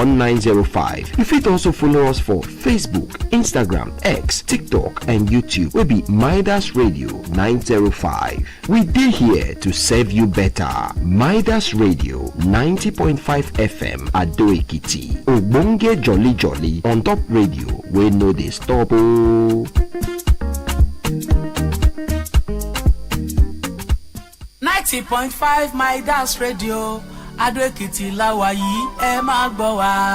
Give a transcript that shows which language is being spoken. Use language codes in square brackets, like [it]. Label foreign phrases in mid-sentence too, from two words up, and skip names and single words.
[pcm] You fit also follow us for Facebook, Instagram, X, TikTok, and YouTube. We be Midas Radio 905. We dey here to serve you better. Midas Radio 90.5 FM Adó Èkìtì. Ogbonge jolly jolly on top radio. We no dey stop o. [yo] 90.5 Midas Radio Adó Èkìtì láwa yìí ẹ máa gbọ́ wá.